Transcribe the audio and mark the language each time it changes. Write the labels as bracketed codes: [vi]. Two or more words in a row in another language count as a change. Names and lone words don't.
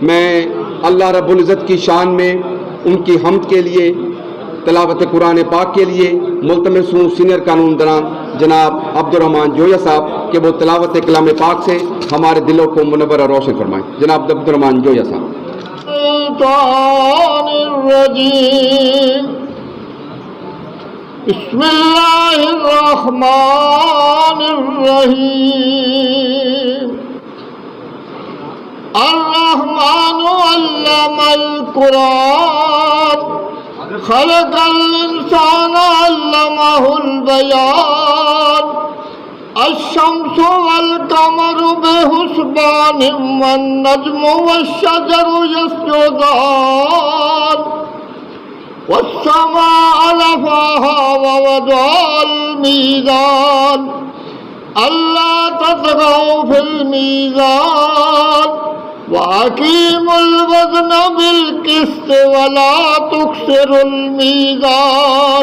[ur] میں اللہ رب العزت کی شان میں ان کی حمد کے لیے تلاوت قرآن پاک کے لیے ملتمس ہوں سینیئر قانون دان جناب عبدالرحمن جویا صاحب کے وہ تلاوت کلام پاک سے ہمارے دلوں کو منور اور روشن فرمائیں. جناب عبدالرحمن جویا صاحب. [ar] بسم الله الرحمن الرحيم الرحمن علم القرآن خلق الإنسان علمه البيان الشمس والقمر بحسبان والنجم والشجر يسجدان والسماء رفعها ووضع الميزان ألا تطغوا في الميزان وأقيموا الوزن بالقسط ولا تكسروا الميزان